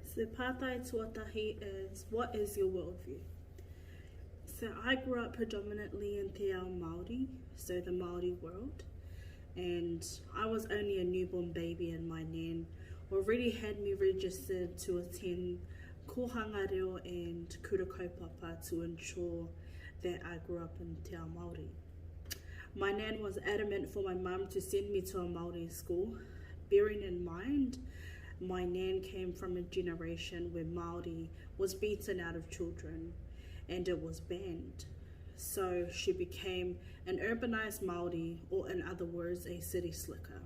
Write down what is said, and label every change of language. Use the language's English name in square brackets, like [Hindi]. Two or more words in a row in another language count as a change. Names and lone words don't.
[English] So [Māori] pātai tuatahi [English] is, what is your worldview? So I grew up predominantly in [Māori] te ao Māori, [English] so the Māori world, and I was only a newborn baby, and my nan already had me registered to attend [Māori] kohanga reo [English] and [Māori] kura kaupapa [English] to ensure that I grew up in [Māori] te ao Māori. [English] My nan was adamant for my mum to send me to a Māori school, bearing in mind my nan came from a generation where Māori was beaten out of children and it was banned. So she became an urbanized Māori, or in other words, a city slicker.